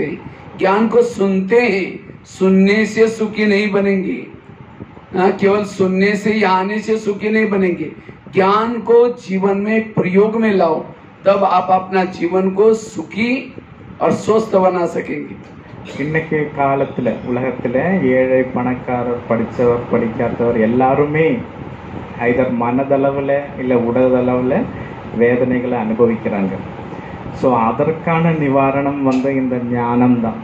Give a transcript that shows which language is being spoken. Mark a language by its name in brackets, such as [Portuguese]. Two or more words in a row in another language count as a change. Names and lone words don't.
[Hindi] ज्ञान को सुनते हैं, सुनने से सुखी नहीं बनेंगे। केवल सुनने से या आने से सुखी नहीं बनेंगे। ज्ञान को जीवन में प्रयोग में लाओ, तब आप अपना जीवन को सुखी और स्वस्थ बना सकेंगे। [Tamil] இன்னைக்கு காலத்தில் உலகத்தில் ஏழை பணக்காரர் படித்தவர் படிக்காதவர் எல்லாருமே ஐதர் மனதளவில் இல்லை உடலளவில் வேதனைகளை அனுபவிக்கிறாங்க। ஸோ அதற்கான நிவாரணம் இந்த ஞானம் தான்।